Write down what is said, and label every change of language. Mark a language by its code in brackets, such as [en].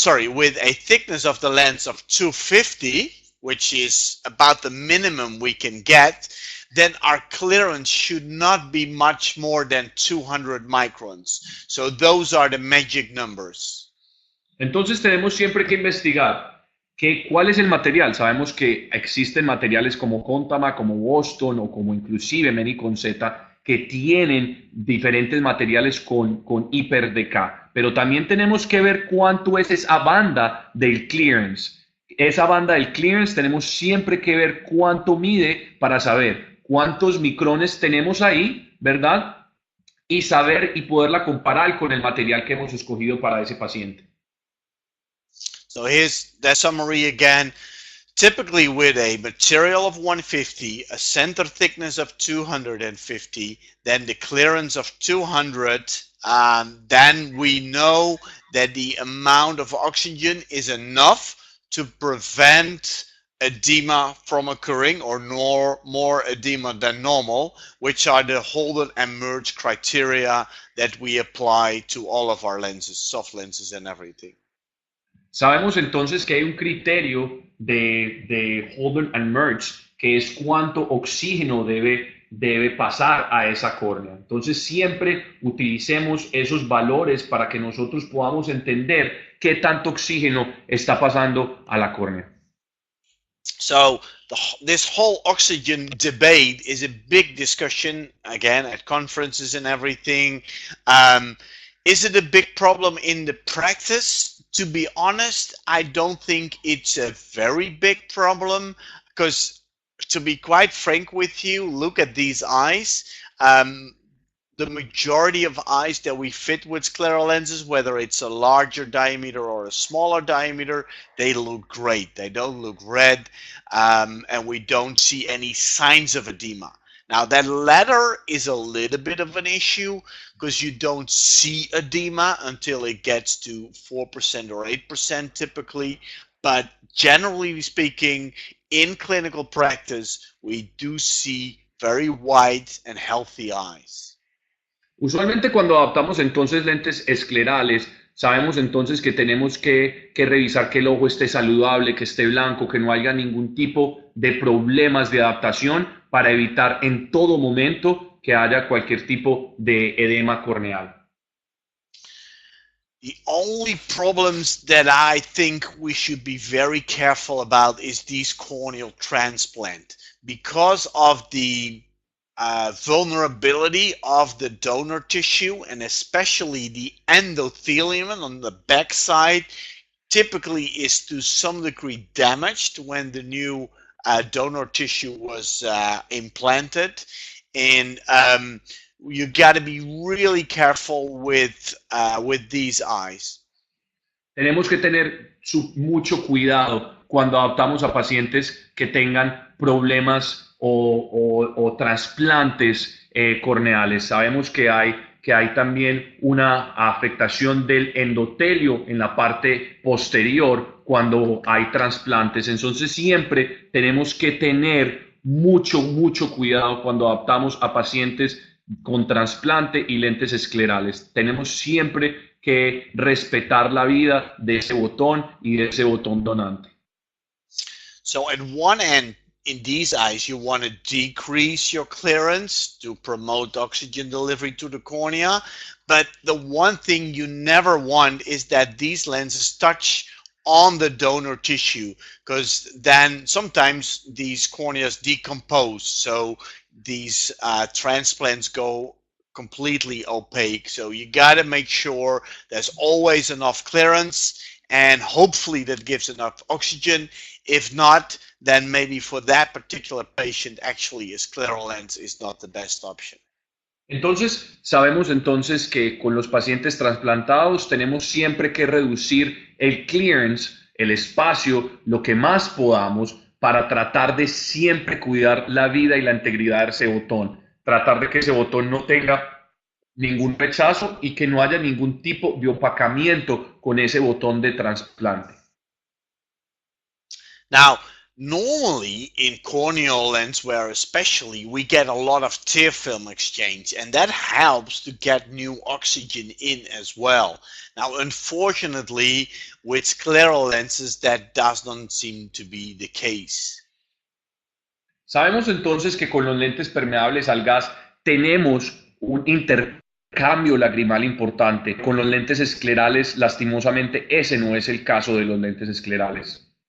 [en] with a thickness of the lens of 250, which is about the minimum we can get, then our clearance should not be much more than 200 microns. So those are the magic numbers. [es] Entonces tenemos siempre que investigar cuál es el material. Sabemos que existen materiales como Contama, como Boston o como inclusive Meni con Z que tienen diferentes materiales con hiper DK, pero también tenemos que ver cuánto es esa banda del clearance. Esa banda del clearance tenemos siempre que ver cuánto mide para saber cuántos micrones tenemos ahí, ¿verdad? Y saber y poderla comparar con el material que hemos escogido para ese paciente. [en] So here's the summary again. Typically with a material of 150, a center thickness of 250, then the clearance of 200, then we know that the amount of oxygen is enough to prevent edema from occurring, or more edema than normal, which are the Holden and Merge criteria that we apply to all of our lenses, soft lenses and everything. [es] Sabemos entonces que hay un criterio de Holden and Merge, que es cuánto oxígeno debe pasar a esa córnea. Entonces siempre utilicemos esos valores para que nosotros podamos entender qué tanto oxígeno está pasando a la córnea. [en] So this whole oxygen debate is a big discussion, again, at conferences and everything. Is it a big problem in the practice? To be honest, I don't think it's a very big problem, because to be quite frank with you, look at these eyes. The majority of eyes that we fit with scleral lenses, whether it's a larger diameter or a smaller diameter, they look great. They don't look red, and we don't see any signs of edema. Now that latter is a little bit of an issue because you don't see edema until it gets to 4% or 8% typically. But generally speaking, in clinical practice, we do see very white and healthy eyes. [es] Usualmente cuando adaptamos entonces lentes esclerales, sabemos entonces que tenemos que revisar que el ojo esté saludable, que esté blanco, que no haya ningún tipo de problemas de adaptación para evitar en todo momento que haya cualquier tipo de edema corneal. [en] The only problems that I think we should be very careful about is these corneal transplant because of the vulnerability of the donor tissue, and especially the endothelium on the backside typically is to some degree damaged when the new donor tissue was implanted. And you got to be really careful with these eyes. [es] Tenemos que tener mucho cuidado cuando adaptamos a pacientes que tengan problemas o trasplantes corneales. Sabemos que hay también una afectación del endotelio en la parte posterior cuando hay trasplantes. Entonces siempre tenemos que tener mucho cuidado cuando adaptamos a pacientes con trasplante y lentes esclerales. Tenemos siempre que respetar la vida de ese botón y de ese botón donante. [en] So at one end, in these eyes, you want to decrease your clearance to promote oxygen delivery to the cornea. But the one thing you never want is that these lenses touch on the donor tissue, because then sometimes these corneas decompose. So these transplants go completely opaque. So you got to make sure there's always enough clearance, and hopefully that gives enough oxygen. If not, then maybe for that particular patient, actually a scleral lens is not the best option. [es] Entonces, sabemos entonces que con los pacientes trasplantados tenemos siempre que reducir el clearance, el espacio, lo que más podamos para tratar de siempre cuidar la vida y la integridad de ese botón. Tratar de que ese botón no tenga ningún rechazo y que no haya ningún tipo de opacamiento con ese botón de trasplante. [en] Now, normally in corneal lenswear especially, we get a lot of tear film exchange, and that helps to get new oxygen in as well. Now, unfortunately, with scleral lenses, that does not seem to be the case. [es] Sabemos entonces que con los lentes permeables al gas tenemos un intercambio lagrimal importante. Con los lentes esclerales, lastimosamente, ese no es el caso de los lentes esclerales.